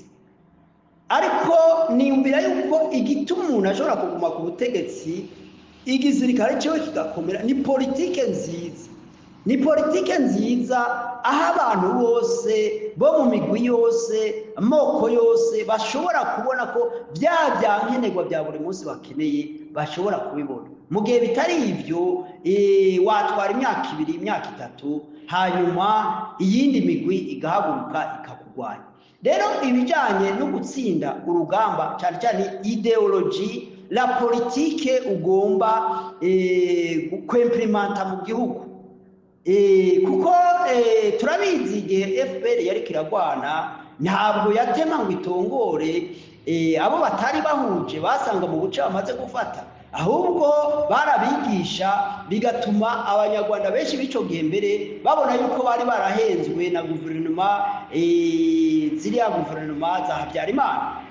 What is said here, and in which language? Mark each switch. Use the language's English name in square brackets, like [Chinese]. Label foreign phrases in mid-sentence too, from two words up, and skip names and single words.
[Rundi] Ariko niyumvira yuko igituma umuntu ashobora kuguma ku butegetsi igisirikare cyo kigakomera ni politike nziza, ni politike nziza aho abantu bose bo mu migwi yose, amoko yose bashobora kubona ko byankenerwa bya buri munsi bakeneye bashobora kubibona. Mu gihe bitari ivyo watwara imyaka 2 imyaka 3 hanyuma iyindi migwi igahaguruka ikakugwanya. Rero ibijanye no gutsinda urugamba cyane cyane ideology, [French] la politique [Rundi] ugomba kwemplementa mu gihugu. Kuko turabizi igihe FPR yari kiragwana ntabwo yatema ngo itongore abo batari bahuje basanga mu buce bamaze gufata, ahubwo barabigisha bigatuma abanyarwanda benshi bico gihe mbere babona yuko bari barahenzwe na guverinoma, ziriya guverinoma za Habyarimana.